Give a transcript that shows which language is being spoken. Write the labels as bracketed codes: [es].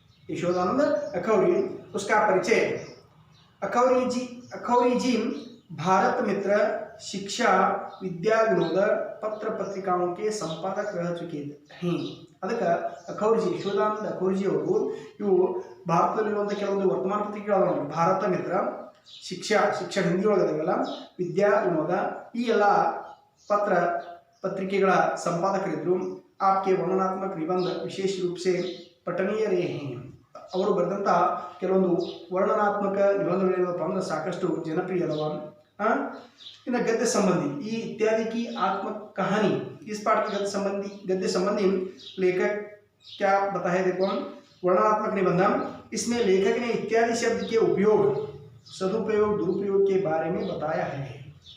[hi] यशोदानंद अखौरी, उसका परिचय। अखौरी जी भारत मित्र, शिक्षा, विद्या विनोद, पत्र पत्रिकाओं के संपादक रह चुके हैं। [kn] ಅದಕ್ಕೆ ಅಖೌರಿ ಜಿ, ಯಶೋದಾನಂದ ಅಖೌರಿ ಜಿ ಅವರು ಇವು ಭಾರತದಲ್ಲಿರುವಂಥ ಕೆಲವೊಂದು ವರ್ತಮಾನ ಪತ್ರಿಕೆಗಳು, ಭಾರತ ಮಿತ್ರ, ಶಿಕ್ಷಣ ಹಿಂದಿ ಒಳಗದಲ್ಲ, ವಿದ್ಯಾ ವಿನೋದ, ಈ ಎಲ್ಲ ಪತ್ರ ಪತ್ರಿಕೆಗಳ ಸಂಪಾದಕರಿದ್ದರು। [hi] आपके वर्णनात्मक निबंध विशेष रूप से पठनीय रहे हैं। [kn] ಅವರು ಬರೆದಂಥ ಕೆಲವೊಂದು ವರ್ಣನಾತ್ಮಕ ನಿಬಂಧಗಳೇನಪ್ಪ ಅಂದ್ರೆ ಸಾಕಷ್ಟು ಜನಪ್ರಿಯ ಅದಾವ। [hi] इन्हें गद्य संबंधी ई इत्यादि की आत्म कहानी, इस पाठ के गद्य संबंधी लेखक क्या बताया? देखो, वर्णनात्मक निबंध, इसमें लेखक ने इत्यादि शब्द के उपयोग, सदुपयोग, दुरुपयोग के बारे में बताया है।